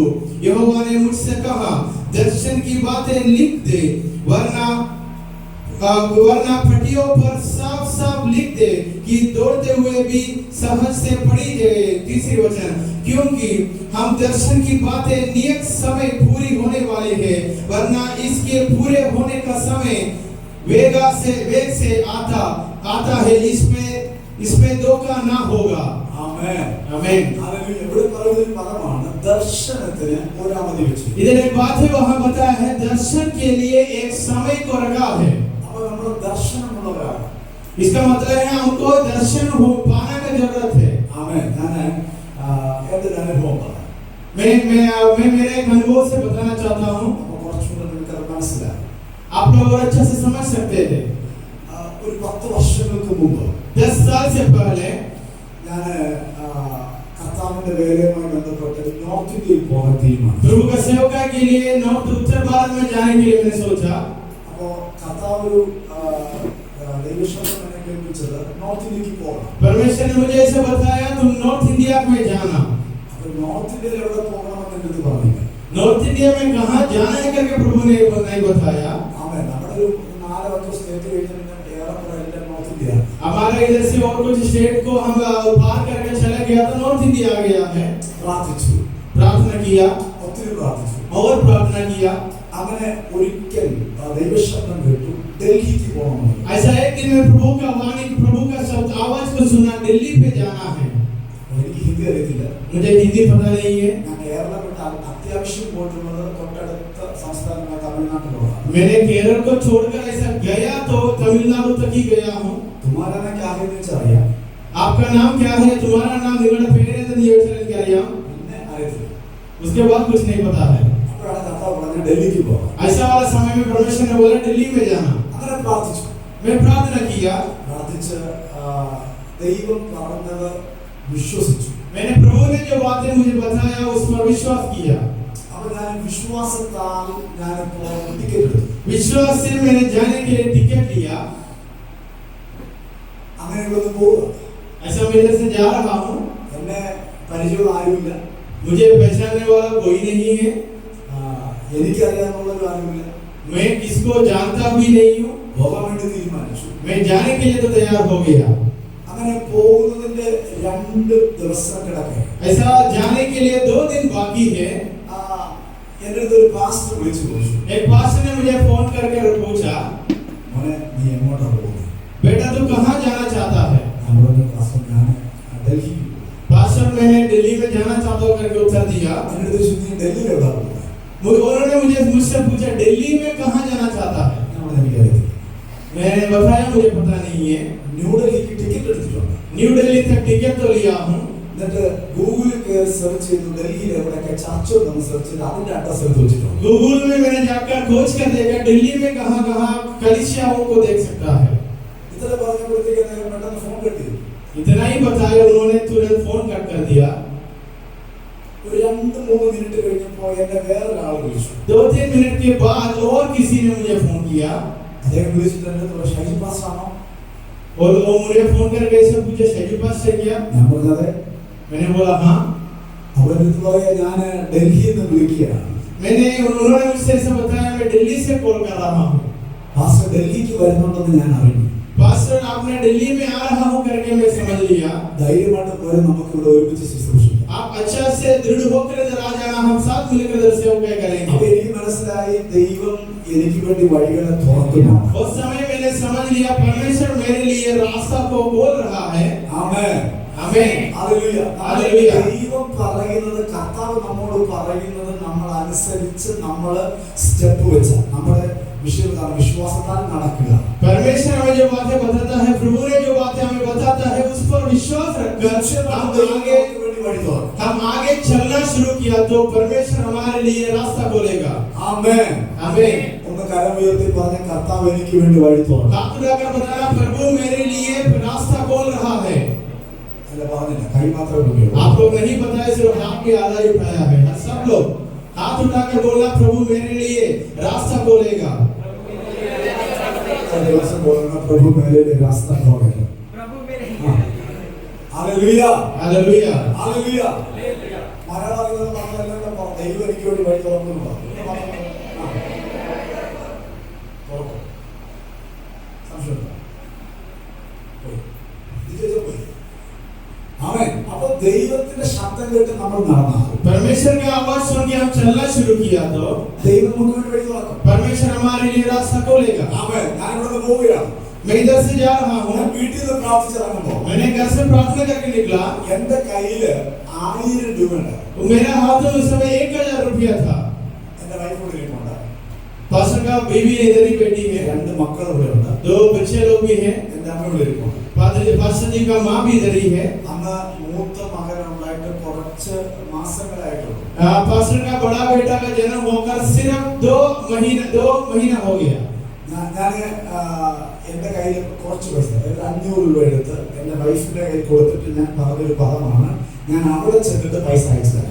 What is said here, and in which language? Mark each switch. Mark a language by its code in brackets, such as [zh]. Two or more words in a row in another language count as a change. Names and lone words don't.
[hi] यहोवा ने मुझसे कहा, दर्शन की बातें लिख दे, वरना पटियों पर साफ साफ लिख दे कि दौड़ते हुए भी सहज से पढ़ी जाए. तीसरी वचन, क्योंकि हम दर्शन की बातें नियत समय पूरी होने वाली है, वरना इसके पूरे होने का समय वेग से आता है. इसमें धोखा ना होगा. [ml] ആമേൻ. [hi] आमीन. [ml] ഹല്ലേലൂയ. ഇവിടെ പറയുന്ന ഒരു പദമാണ് ദർശനത്തിന് ഒരു അവധി വെച്ചു. [hi] इधर एक बात है, वहां बताया है दर्शन के लिए एक समय को रखा है. [ml] അപ്പോൾ നമ്മൾ ദർശനമുള്ളവരാണ്. [hi] इसका मतलब है हमको दर्शन पाने की जरूरत है. [ml] ആമേൻ. ഞാൻ എൻ്റെ അനുഭവം പറയാം. [hi] मैं मेरे एक अनुभव से बताना चाहता हूँ. [ml] അപ്പോൾ കുറച്ചുകൂടെ നിങ്ങൾക്ക് [hi] आप लोग और अच्छे से समझ सकते थे। [ml] ഒരു 10 വർഷങ്ങൾക്ക് മുമ്പ് [hi] 10 साल से पहले [ml] ഞാൻ കർത്താവിന്റെ വേലയുമായി ബന്ധപ്പെട്ട് നോർത്ത് ഇന്ത്യയിൽ പോകാൻ തീരുമാനിച്ചു. [hi] प्रभु का सेवका के लिए नॉर्थ उत्तर भारत में जाने के लिए मैंने सोचा। [ml] അപ്പോൾ കർത്താവ് ഒരു ദൈവശബ്ദം എന്നെ കേൾപ്പിച്ചത് നോർത്ത് ഇന്ത്യക്ക് പോകണം. [hi] परमेश्वर ने मुझे ऐसा बताया तुम नॉर्थ इंडिया में जाना। [ml] അപ്പോൾ നോർത്ത് ഇന്ത്യയിൽ എവിടെ പോകണമെന്ന് എൻ്റെ അടുത്ത് പറഞ്ഞില്ല. [hi] नॉर्थ इंडिया में कहां जाना है करके प्रभु ने नहीं बताया। [ml] ആമേൻ. നമ്മുടെ ഒരു 4 സ്റ്റേറ്റ് കഴിഞ്ഞ് പിന്നെ ഏറെക്കുറെ എല്ലാം നോർത്ത് ഇന്ത്യ. [hi] हमारा इधर से और कुछ स्टेट को हम पार करके चला गया तो नॉर्थ इंडिया आ गया है। [ml] പ്രാർത്ഥിച്ചു, [hi] प्रार्थना किया, [ml] ഒത്തിരി പ്രാർത്ഥിച്ചു. [hi] और प्रार्थना किया। [ml] അങ്ങനെ ഒരിക്കൽ ദൈവശബ്ദം കേട്ടു ഡൽഹിക്ക് പോകണം. [hi] ऐसा एक दिन में प्रभु का वाणी, प्रभु का शब्द आवाज को सुना, दिल्ली पे जाना है। [ml] എനിക്ക് ഹിന്ദി അറിയത്തില്ല, [hi] मुझे हिंदी पता नहीं है। [ml] ഞാൻ കേരളം വിട്ട് അത്യാവശ്യം പോയിട്ടുള്ളത് തൊട്ടടുത്ത സംസ്ഥാനമായ തമിഴ്നാട്ടിലാണ്. [hi] मैंने केरल को छोड़कर ऐसा गया तो तमिलनाडु तक ही गया हूँ। तुम्हारा नाम क्या है मुझे അറിയാം. आपका नाम क्या है, तुम्हारा नाम, [ml] നിങ്ങളുടെ പേരെന്തെന്ന് ചോദിച്ചാൽ എനിക്കറിയാം. പിന്നെ അറിയത്തില്ല. [hi] उसके बाद कुछ नहीं पता है। [ml] അപ്പോഴാണ് കർത്താവ് പറഞ്ഞത് ഡൽഹിക്ക് പോകാം. [hi] ऐसा वाला समय में परमेश्वर ने बोला दिल्ली में जाना। [ml] അങ്ങനെ പ്രാർത്ഥിച്ചു. [hi] मैं प्रार्थना किया, [ml] പ്രാർത്ഥിച്ച് ദൈവം പറഞ്ഞത് വിശ്വസിച്ചു. [hi] मैंने प्रभु ने जो बातें मुझे बताया उस पर विश्वास किया। [ml] അപ്പോൾ ഞാൻ വിശ്വാസത്താൽ ഞാനിപ്പോൾ ടിക്കറ്റ് എടുത്തു. [hi] विश्वास से मैंने जाने के लिए टिकट लिया। [ml] അങ്ങനെ ഇവിടെ പോവുക. [hi] ऐसा मैं इधर से जा रहा हूँ, [ml] എന്നെ പരിചയമുള്ള ആരുമില്ല, [hi] मुझे पहचानने वाला कोई नहीं है, [ml] എനിക്കറിയാവുന്നവരും ആരുമില്ല. [hi] मैं किसको जानता भी नहीं हूँ। [ml] പോകാൻ വേണ്ടി തീരുമാനിച്ചു. [hi] मैं जाने के लिए तो तैयार हो गया। [ml] അങ്ങനെ പോകുന്നതിന്റെ 2 ദിവസം കിടക്കെ [hi] ऐसा जाने के लिए 2 दिन बाकी है। [ml] എൻ്റെ അടുത്ത് ഒരു പാസ്റ്റർ വിളിച്ചു ചോദിച്ചു, [hi] एक पास्टर ने मुझे फोन करके पूछा, [ml] മോനെ നീ എങ്ങോട്ടാ പോകുന്നത്? [hi] बेटा तू कहाँ जाना चाहता है? [ml] ഞാൻ പറഞ്ഞു പാസ്റ്റർ ഞാൻ ഡൽഹിക്ക് പോകും. [hi] पास्टर मैंने दिल्ली में जाना चाहता हूँ करके उत्तर दिया। [ml] എൻ്റെ അടുത്ത് ചോദിച്ചു നീ ഡൽഹിയിൽ എവിടെ പോകുന്നത്? [hi] उन्होंने मुझसे पूछा दिल्ली में कहाँ जाना चाहता है? [ml] ഞാൻ പറഞ്ഞു എനിക്കറിയത്തില്ല. [hi] मैंने बताया मुझे पता नहीं है। [ml] ന്യൂഡൽഹിക്ക് ടിക്കറ്റ് എടുത്തിട്ടുണ്ട്. [hi] न्यू दिल्ली तक टिकट तो लिया हूँ। [ml] എന്നിട്ട് ഗൂഗിളിൽ കയറി സെർച്ച് ചെയ്തു ഡൽഹിയിൽ എവിടെയൊക്കെ ചർച്ച ഉണ്ടെന്ന് സെർച്ച് ചെയ്ത് അതിന്റെ അഡ്രസ് എടുത്ത് വെച്ചിട്ടുണ്ട്. [hi] गूगल में मैंने जाकर खोज कर देखा दिल्ली में कहाँ कहाँ कलीसियाओं को देख सकता है। [ml] ഇത്ര പറഞ്ഞപ്പോഴത്തേക്ക് അദ്ദേഹം പെട്ടെന്ന് ഫോൺ കട്ട് ചെയ്തു. [hi] इतना ही बताया, उन्होंने तुरंत फोन कट कर दिया। [ml] ഒരു 2-3 മിനിറ്റ് കഴിഞ്ഞപ്പോൾ എന്നെ വേറൊരാൾ വിളിച്ചു. [hi] 2-3 मिनट के बाद और किसी ने मुझे फोन किया। [ml] അദ്ദേഹം വിളിച്ചിട്ട് എൻ്റെ അടുത്ത് ഷൈജി പാസ്റ്റർ ആണോ? [hi] और वो मुझे फोन करके ऐसे पूछे शैजू पास्टर क्या? [ml] ഞാൻ പറഞ്ഞത് [hi] मैंने बोला हाँ। [ml] അവിടെ അടുത്ത് പറയാ ഞാൻ ഡൽഹിയിൽ നിന്ന് വിളിക്കുകയാണ്. [hi] उन्होंने मुझसे ऐसा बताया मैं दिल्ली से कॉल कर रहा हूँ। [ml] പാസ്റ്റർ ഡൽഹിക്ക് വരുന്നുണ്ടെന്ന് ഞാൻ അറിഞ്ഞു. [hi] पास्टर आपने दिल्ली में आ रहा हूँ करके मैं समझ लिया। [ml] ധൈര്യമായിട്ട് പോയി നമുക്ക് ഇവിടെ ഒരുമിച്ച് ശുശ്രൂഷിക്കാം. [hi] आप अच्छा से दृढ़ होकर इधर आ जाना, हम साथ मिलकर इधर सेवा करेंगे। [ml] അപ്പോൾ എനിക്ക് മനസ്സിലായി ദൈവം എനിക്ക് വേണ്ടി വഴികളെ തുറക്കുന്നു. [hi] उस समय मैंने समझ लिया परमेश्वर मेरे लिए रास्ता को खोल रहा है। [ml] ആമേൻ. [hi] आमीन। [ml] ഹല്ലേലൂയ. ഹല്ലേലൂയ. ദൈവം പറയുന്നത്, കർത്താവ് നമ്മോട് പറയുന്നത് നമ്മൾ അനുസരിച്ച് നമ്മൾ സ്റ്റെപ്പ് വെച്ച നമ്മുടെ വിശ്വാസത്താൽ നടക്കുക. [hi] परमेश्वर हमें जो बातें बताता है, प्रभु ने जो बातें हमें बताता है उस पर विश्वास रखकर हम आगे चलना शुरू किया तो परमेश्वर हमारे लिए रास्ता खोलेगा। [ml] ആമേൻ. [hi] आमीन। [ml] ഒന്ന് കരം ഉയർത്തി പറഞ്ഞ കർത്താവ് എനിക്ക് വേണ്ടി വഴി തുറന്നു. [hi] हाथ उठाकर बताना प्रभु मेरे लिए रास्ता खोल रहा है। [ml] അല്ല പറഞ്ഞില്ല, കൈ മാത്രമേ ഉള്ളൂ. [hi] आप लोग नहीं बताए, सिर्फ हाथ के आधा ही उठाया है। सब लोग हाथ उठाकर बोला प्रभु मेरे लिए रास्ता खोलेगा। ദിവസം बोलना प्रभु मेरे लिए रास्ता खोलेगा. प्रभु मेरे [ml] ഹല്ലേലൂയ. [hi] हालेलुया। [ml] ഹല്ലേലൂയ. മലയാളത്തിൽ പറഞ്ഞല്ലോ ദൈവം എനിക്ക് വേണ്ടി വഴി തുറന്നു. അപ്പൊ ദൈവത്തിന്റെ ശബ്ദം കേട്ട് നമ്മൾ നടന്നാൽ [hi] परमेश्वर की आवाज सुन के हम चलना शुरू किया तो [ml] ദൈവം നമുക്ക് വേണ്ടി വഴി തുറക്കും. [hi] परमेश्वर हमारे लिए रास्ता खोलेगा। [ml] ആമേൻ. ഞാൻ ഇവിടെ പോവുകയാണ്. [hi] मैं इधर से जा रहा हूँ। [ml] ഞാൻ വീട്ടിൽ നിന്ന് പ്രാർത്ഥിച്ചിറങ്ങുമ്പോ [hi] मैंने घर से प्रार्थना करके निकला। [ml] എന്റെ കയ്യില് 1000 രൂപ ഉണ്ട്. [hi] मेरा हाथ में उस समय 1000 रुपया था। [ml] എന്റെ വൈഫ് കൂടെ ഇരിപ്പുണ്ട്. [hi] पास्टर का बीवी इधर ही बैठी है। [ml] 2 മക്കൾ ഇവിടെ ഉണ്ട്. [hi] 2 बच्चे लोग भी हैं। [ml] എന്റെ അമ്മ ഇവിടെ ഇരിപ്പുണ്ട്. [hi] पास्टर जी का माँ भी इधर ही है। [ml] അന്ന് മൂത്ത മകൻ ഉണ്ടായിട്ട് കുറച്ച് മാസങ്ങളായിട്ടുള്ളൂ. [hi] पास्टर का बड़ा बेटा का जन्म होकर सिर्फ 2 महीना हो गया। [ml] ഞാൻ എൻ്റെ കയ്യിൽ കുറച്ച് പൈസ, അതായത് 500 രൂപ എടുത്ത് എൻ്റെ വൈഫിൻ്റെ കയ്യിൽ കൊടുത്തിട്ട് ഞാൻ പറഞ്ഞൊരു പദമാണ്, ഞാൻ അവിടെ ചെന്നിട്ട് പൈസ അയച്ചു തരാം.